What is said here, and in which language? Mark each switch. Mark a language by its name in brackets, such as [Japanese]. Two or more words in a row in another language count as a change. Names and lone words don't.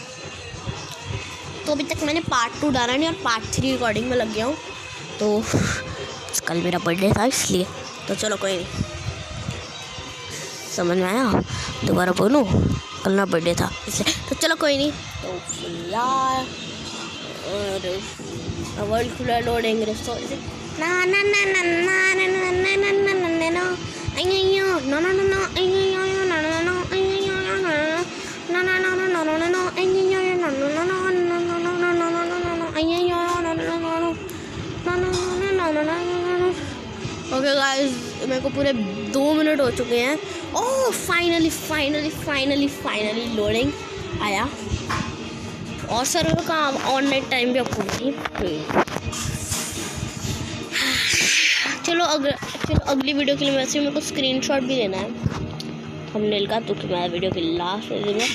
[Hindi] तो अभी तक मैंने पार्ट 2 डाला नहीं और पार्ट 3 रिकॉर्डिंग में लग गया हूँ। तो कल मेरा बर्थडे था इसलिए। तो चलो कोई नहीं, समझ में आया। दोबारा बोलूँ, कल ना बर्थडे था इसलिए। तो चलो कोई नहीं। तो यार और वर्ल्ड खुला [English] loading resource [Hindi] ना ना ना ना ना ना ना ना ना ना ना ना ना अय्यो ना ना ना ना अय्यो ना ना ना अय्यो ना ना ना ना ना ना ना ना ना अय्यो ना ना ना ना [English] okay guys, [Hindi] मेरे को पूरे 2 मिनट हो चुके हैं। [English] oh finally loading [Hindi] आया। और सर्वर का [English] online time [Hindi] भी आपको नहीं। चलो अगली वीडियो के लिए वैसे मेरे को स्क्रीनशॉट भी लेना है थंबनेल का, तो मैं वीडियो के लास्ट में दूँगा।